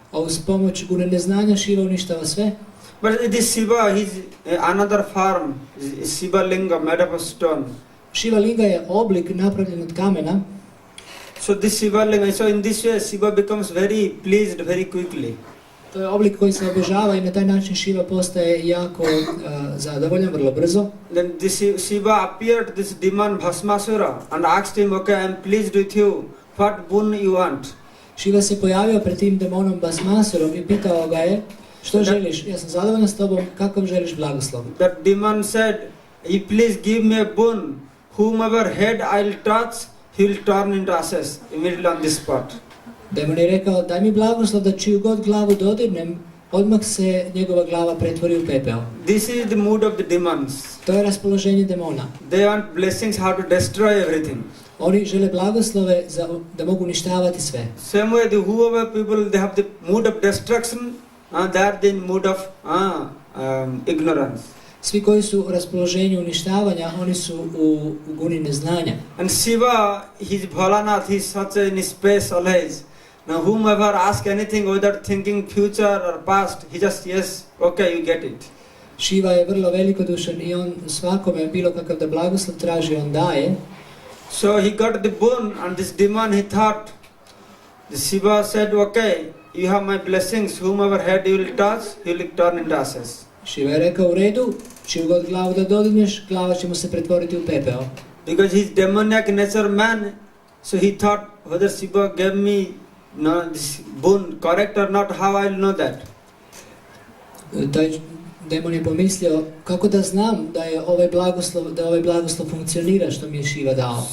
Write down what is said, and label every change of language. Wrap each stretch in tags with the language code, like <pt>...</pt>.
<hr>A uz pomoć gune neznanja Šiva uništava sve.</hr> <en>But this Shiva, he is another form, Shiva linga made of stone.</en> <hr>Šiva linga je oblik napravljen od kamena.</hr> <en>So this Shiva linga, so in this way Shiva becomes very pleased very quickly.</en> <hr>To je oblik koji se obožava i na taj način Šiva postaje jako zadovoljan, vrlo brzo.</hr> <en>Then this Shiva appeared, this demon Bhasmasura, and asked him, okay, I am pleased with you, what boon you want?</en> <hr>Šiva se pojavio pred tim demonom Bhasmasurom i pitao ga je, što želiš? Ja sam zadovoljan s tobom, kakav želiš blagoslov?</hr> <en>That demon said, you please give me a boon, whomever head I'll touch, he will turn into ashes immediately on this spot.</en> <hr>Demon je rekao, daj mi blagoslov da čiju god glavu dodirnem, odmah se njegova glava pretvori u pepeo.</hr> <en>This is the mood of the demons.</en> <hr>To je raspoloženje demona.</hr> <en>They want blessings how to destroy everything.</en> <hr>Oni žele blagoslove da mogu uništavati sve.</hr> <en>Same way, whoever people, they have the mood of destruction, they are the mood of ignorance.</en> <hr>Svi koji su u raspoloženju uništavanja, oni su u guni neznanja.</hr> <en>And Shiva, he's Bholanath, he's such in space always. Now whomever asks anything without thinking future or past, he just, yes, okay, you get it.</en> <hr>Šiva je vrlo velikodušan i on svakome bilo kakav da blagoslov traži, on daje.</hr> <en>So he got the boon, and this demon, he thought, the Shiva said, okay, you have my blessings, whomever head you will touch, he will turn into ashes.</en> <hr>Šiva je rekao u redu, čiju god glavu da dodirneš, glava će mu se pretvoriti u pepeo.</hr> <en>Because he's demoniac nature man, so he thought whether Shiva gave me this boon correct or not, how I will know that?</en> <hr>Taj demon je pomislio, kako da znam da je ovaj blagoslov funkcionira što mi je Šiva dao.</hr>